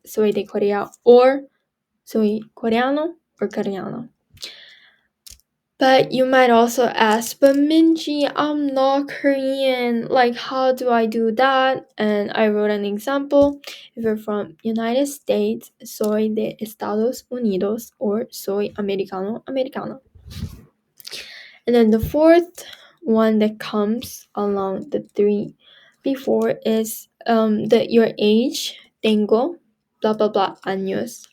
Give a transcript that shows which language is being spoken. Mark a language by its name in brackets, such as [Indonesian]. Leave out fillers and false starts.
[Spanish] Soy de Corea, or soy coreano or coreano. [English] But you might also ask, but Minji, I'm not Korean. Like, how do I do that? And I wrote an example. If you're from United States, [Spanish] soy de Estados Unidos, or soy americano, americana. [English] And then the fourth one that comes along the three before is your age. [Spanish] Tengo blah blah blah años.